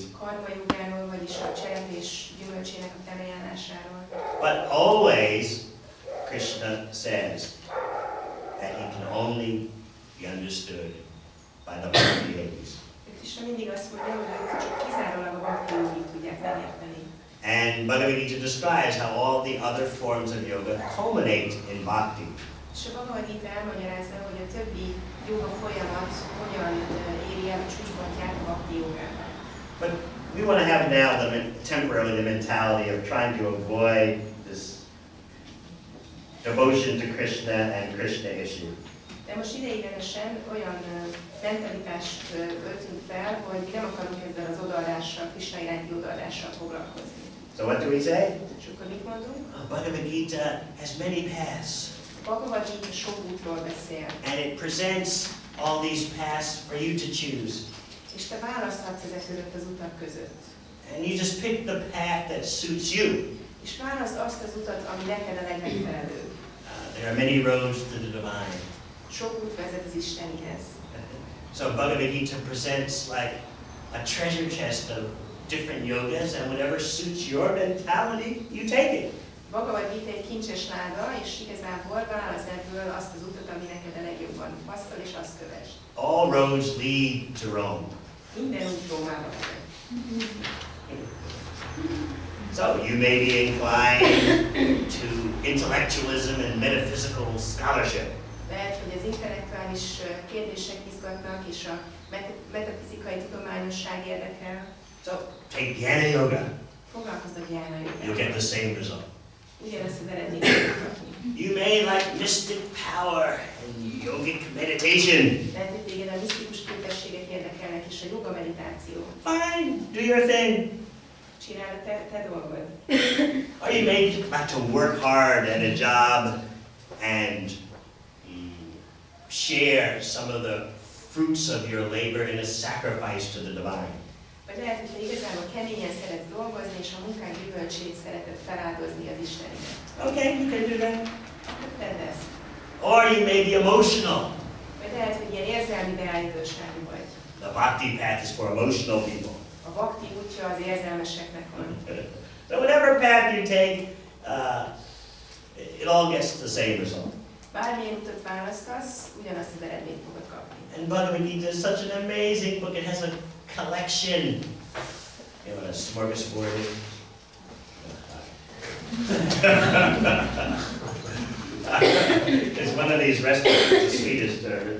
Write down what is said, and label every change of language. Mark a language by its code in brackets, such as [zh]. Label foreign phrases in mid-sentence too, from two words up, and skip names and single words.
[hu] Karma jogáról, vagyis a cselekvés gyümölcsének a felajánlásáról. [en] But always, Krishna says that he can only be understood by the bhakti yogis. [hu] Krishna mindig azt mondja, hogy ők csak kizárólag a bhakti yogik tudják megérteni. [en] And Bhagavad Gita describes how all the other forms of yoga culminate in bhakti. [hu] És a Bhagavad Gita elmagyarázza, hogy a többi joga folyamat hogyan éri el a csúcspontját a bhakti jogában. [en] But we want to have now temporarily the mentality of trying to avoid this devotion to Krishna and Krishna issue. [hu] De most ideiglenesen olyan mentalitást öltünk fel, hogy nem akarunk ezzel az odaadással, Krishna iránti odaadással foglalkozni. [en] So what do we say? [hu] És akkor mit mondunk? [en] Bhagavad Gita has many paths. [hu] A Bhagavad Gita sok útról beszél. [en] And it presents all these paths for you to choose. [hu] És te választhatsz ezek között az utak között. [en] And you just pick the path that suits you. [hu] És válaszd azt az utat, ami neked a legmegfelelőbb. [en] There are many roads to the divine. [hu] Sok út vezet az Istenihez. [en] So Bhagavad Gita presents like a treasure chest of different yogas, and whatever suits your mentality, you take it. [hu] Bhagavad Gita egy kincses láda, és igazából válaszd ebből azt az utat, ami neked a legjobban passzol, és azt kövesd. [en] All roads lead to Rome. [hu] Minden út Rómába vezet. [en] So you may be inclined to intellectualism and metaphysical scholarship. [hu] Lehet, hogy az intellektuális kérdések izgatnak, és a metafizikai tudományosság érdekel. [en] So take Jnana Yoga. [hu] Foglalkozz a Jnana jogával. [en] You'll get the same result. [hu] Ugyanezt az eredményt fogod kapni. [en] You may like mystic power and yogic meditation. [hu] Lehet, hogy téged a misztikus képességek érdekelnek, és a joga meditáció. [en] Fine, do your thing. [hu] Csináld a te dolgod. [en] Or you may like to work hard at a job and share some of the fruits of your labor in a sacrifice to the divine. [hu] Vagy lehet, hogy te igazából keményen szeretsz dolgozni, és a munkád gyümölcsét szereted feláldozni az Isteninek. [en] Okay, you can do that. [hu] Tedd ezt. [en] Or you may be emotional. [hu] Vagy lehet, hogy ilyen érzelmi beállítóságú vagy. [en] The bhakti path is for emotional people. [hu] A bhakti útja az érzelmeseknek van. [en] So whatever path you take, it all gets the same result. [hu] Bármilyen utat választasz, ugyanazt az eredményt fogod kapni. [en] And Bhagavad Gita is such an amazing book. It has a collection. You know what a smorgasbord is? It's one of these restaurants, it's a Swedish term.